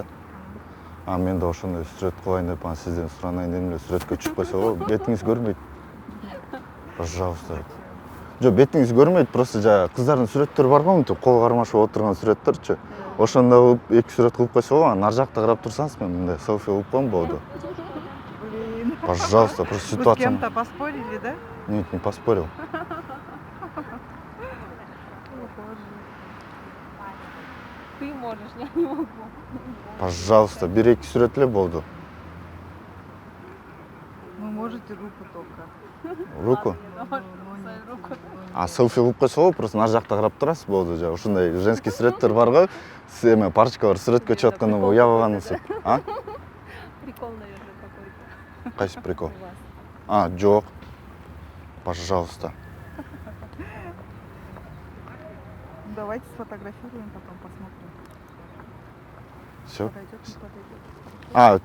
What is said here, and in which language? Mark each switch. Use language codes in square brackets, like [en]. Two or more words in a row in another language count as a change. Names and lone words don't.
[ky] Мен да ошондой сүрөт кылайын деп, сизден суранайын дедим эле, сүрөткө түшүп койсо, бетиңиз көрүнбөйт. [ru] Пожалуйста. [ky] Жок, бетиңиз көрүнбөйт, просто жана кыздардын сүрөттөрү бар го, мынтип кол кармашып отурган сүрөттөрчү. Ошондой кылып, эки сүрөт кылып койсо, ар жакта карап турсаңыз, мен мындай селфи кылып коем, болду. [ru] Блин. Пожалуйста, просто Вы с ситуация. кем-то поспорили, да? Нет, не поспорил. Ты можешь, я не могу. Пожалуйста, [ky] бир-эки сүрөт эле болду. [ru] Вы можете руку только. Руку? Руку. [ky] Селфи кылып койсо, просто ар жакта карап турасыз, болду. Ушундай женский сүрөттөр бар го. Сиз эме парочка бар, сүрөткө чыгып атканда уябаганыңыз. [ru] Прикол, наверное, какой-то. [ky] Кайсы прикол? [ru] У вас. [ky] Жок. Пожалуйста. [ru] Давайте сфотографируем, потом посмотрим. Все. Подойдет, не подойдет.